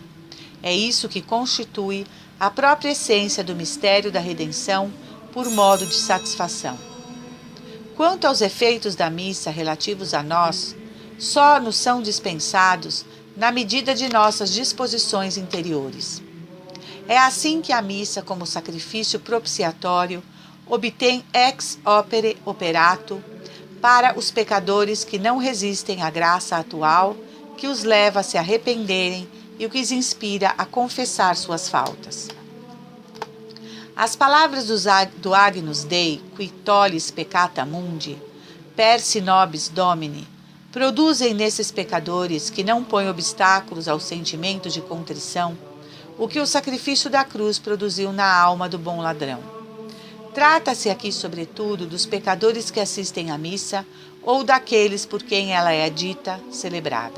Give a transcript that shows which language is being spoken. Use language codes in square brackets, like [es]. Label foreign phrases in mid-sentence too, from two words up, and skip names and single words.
[pt] É isso que constitui a própria essência do mistério da redenção por modo de satisfação. Quanto aos efeitos da missa relativos a nós, só nos são dispensados na medida de nossas disposições interiores. É assim que a missa, como sacrifício propiciatório, obtém [la] ex opere operato [pt] para os pecadores que não resistem à graça atual, que os leva a se arrependerem e o que os inspira a confessar suas faltas. As palavras do [la] Agnus Dei, qui tollis peccata mundi, per si nobis Domini, [pt] produzem nesses pecadores que não põem obstáculos ao sentimento de contrição, o que o sacrifício da cruz produziu na alma do bom ladrão. Trata-se aqui, sobretudo, dos pecadores que assistem à missa ou daqueles por quem ela é dita, celebrada.